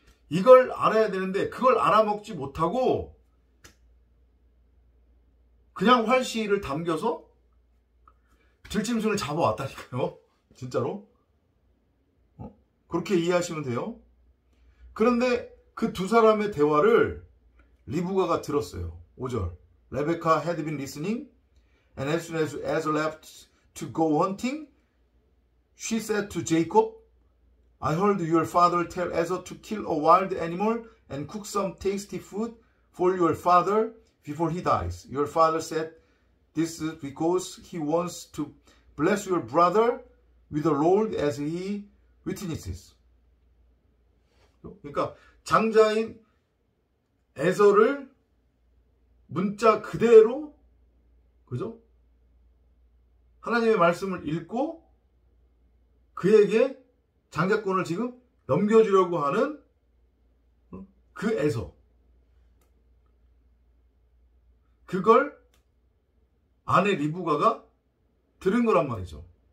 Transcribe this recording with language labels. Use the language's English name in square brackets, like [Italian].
[Korean] 이걸 알아야 되는데 그걸 알아먹지 못하고 그냥 활시를 담겨서 들짐승을 잡아왔다니까요. 진짜로. 그렇게 이해하시면 돼요. 그런데 그 두 사람의 대화를 리브가가 들었어요. 5절. [English] Rebecca had been listening, and as soon as Esau left to go hunting, she said to Jacob, I heard your father tell Esau to kill a wild animal and cook some tasty food for your father before he dies. Your father said this is because he wants to bless your brother with the Lord as he witnesses. [Korean] 그러니까 장자인 에서를 문자 그대로, 그죠? 하나님의 말씀을 읽고 그에게 장자권을 지금 넘겨주려고 하는 그 에서, 그걸 아내 리브가가 들은 거란 말이죠.